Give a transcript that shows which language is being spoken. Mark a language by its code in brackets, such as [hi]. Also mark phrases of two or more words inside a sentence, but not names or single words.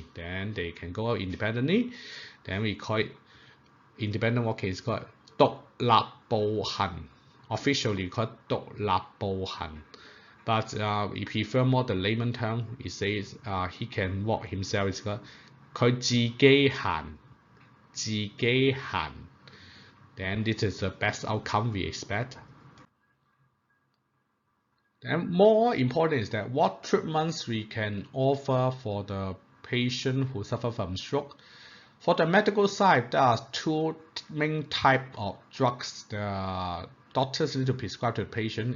[en] Then they can go out independently. Then we call it independent walking. Is called [yue] 獨立步行. [en] Officially we call it [yue] 獨立步行. [en] But we prefer more the layman term. It says he can walk himself. It's called [yue] 佢自己行. 自己行. [en] Then this is the best outcome we expect. And more important is that what treatments we can offer for the patient who suffer from stroke. For the medical side, there are 2 main types of drugs the doctors need to prescribe to the patient.